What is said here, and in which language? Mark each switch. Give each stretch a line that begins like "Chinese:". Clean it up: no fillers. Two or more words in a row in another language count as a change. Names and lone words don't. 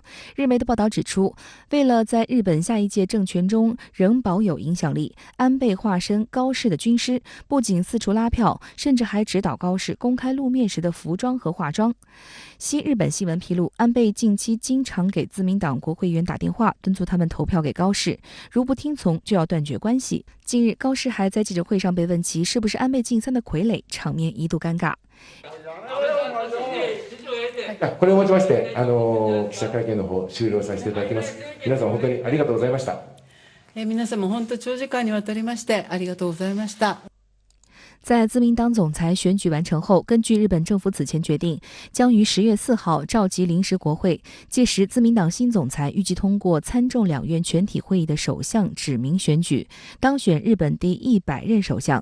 Chinese: 日媒的报道指出，为了在日本下一届政权中仍保有影响力，安倍化身高市的军师，不仅四处拉票，甚至还指导高市公开露面时的服装和化妆。西日本新闻披露，安倍近期经常给自民党国会议员打电话，敦促他们投票给高市，如不听从就要断绝关系。近日，高市还在记者会上被问及是不是安倍晋三的傀儡，场面一度尴尬。
Japanese: これをもちまして記者会見の方終了させていただきます。皆様本当にありがとうございました。皆様本当長時間にわたりましてありがとうございました。
Chinese: 在自民党总裁选举完成后，根据日本政府此前决定，将于10月4号召集临时国会，届时自民党新总裁预计通过参众两院全体会议的首相指名选举，当选日本第100任首相。